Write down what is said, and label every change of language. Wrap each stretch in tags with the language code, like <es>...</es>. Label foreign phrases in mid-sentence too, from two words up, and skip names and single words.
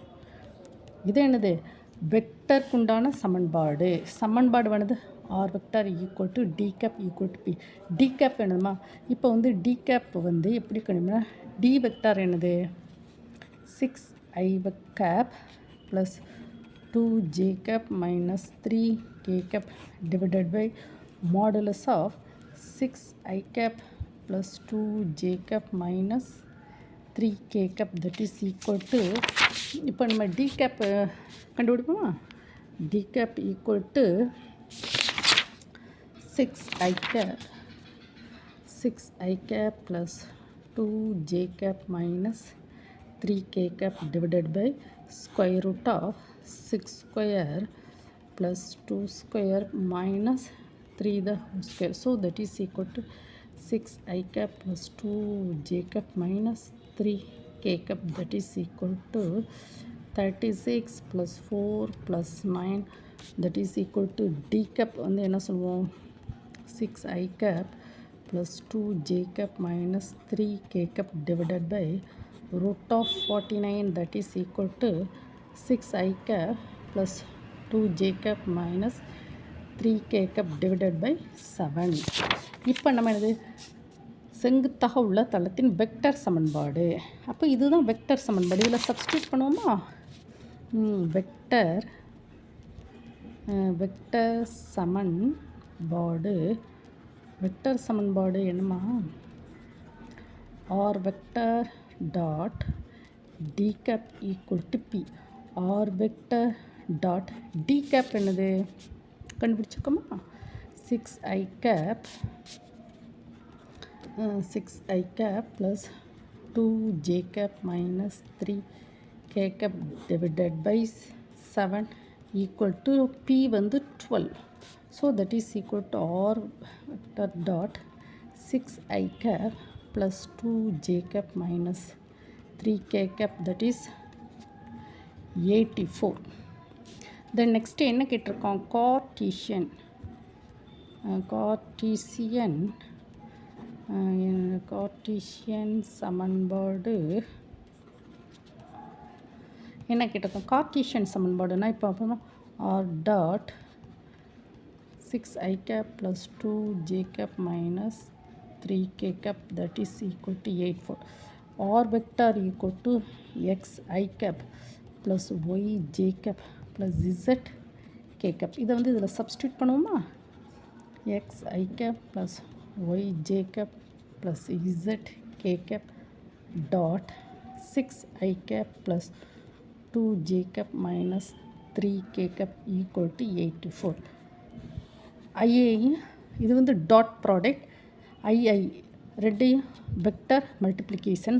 <ta>இது என்னது வெக்டருக்குண்டான சமன்பாடு</ta> <en>r vector equal to d cap equal to p. d cap</en> <ta>என்னதுமா, இப்போ</ta> <en>d cap</en> <ta>எப்படி கண்டுபிடினா</ta> <en>d vector என்னது 6i cap + 2j cap - 3k cap divided by modulus of 6i cap + 2j cap - 3k cap that is equal to.</en> <ta>இப்போ நம்ம</ta> <en>d cap</en> <ta>கண்டுபிடிப்போமா.</ta> <en>d cap equal to 6i cap + 2j cap - 3k cap divided by square root of 6 square + 2 square - 3 the whole square. So that is equal to 6i cap + 2j cap - 3k cap that is equal to 36 + 4 + 9 that is equal to d cap</en> <ta>என்ன சொல்லுவோம்</ta> <en>6i cap + 2j cap - 3k cap divided by root of 49 that is equal to 6i cap + 2j cap - 3k cap divided by 7.</en> <ta>இப்போ நம்ம என்னது செங்குத்தாக உள்ள தளத்தின் வெக்டர் சமன்பாடு. அப்போ இதுதான் வெக்டர் சமன்பாடு. இதில் சப்ஸ்டியூட் பண்ணுவோமா. வெக்டர் சமன்பாடு என்னமா</ta> <en>r vector dot d cap equal to p. r vector dot d cap</en> <ta>என்னது கண்டுபிடிச்சிருக்கோமா.</ta> <en>6i cap + 2j cap - 3k cap divided by 7 equal to p 12. So that is equal to r vector dot 6i cap + 2j cap - 3k cap that is 84. Then next</en> <ta>என்ன கேட்டிருக்கோம் கார்ட்டீசியன் சமன்பாடு என்ன கேட்டிருக்கோம். கார்ட்டீசியன் சமன்பாடுனா இப்போ அப்புறமா</ta> <en>r dot 6i cap + 2j cap - 3k cap that is equal to 84. r vector equal to xi cap + yj cap + zk cap.</en> <ta>இதை இதில் சப்ஸ்டியூட் பண்ணுவோமா.</ta> <en>xi cap + yj cap + zk cap dot 6i cap plus 2j cap minus 3k cap equal to 84.</en> <ta>IA இது வந்து</ta> <en>dot product</en> <ta>II ரெண்டையும்</ta> <en>vector multiplication.</en>